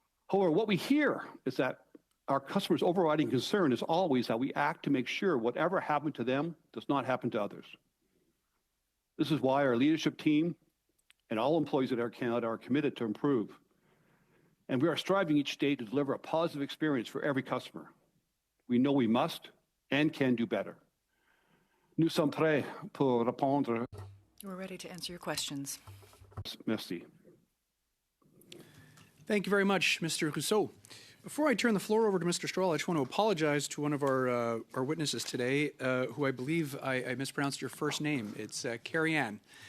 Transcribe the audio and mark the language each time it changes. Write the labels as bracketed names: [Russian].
[English] However, what we hear is that our customers' overriding concern is always that we act to make sure whatever happened to them does not happen to others. This is why our leadership team and all employees at Air Canada are committed to improve. And we are striving each day to deliver a positive experience for every customer. We know we must and can do better. [French] Nous sommes prêts pour répondre. [English] We're ready to answer your questions. [French] Merci. [English] Thank you very much, Mr. Rousseau. Before I turn the floor over to Mr. Stroll, I just want to apologize to one of our witnesses today, who I believe I mispronounced your first name. It's Carrie Ann.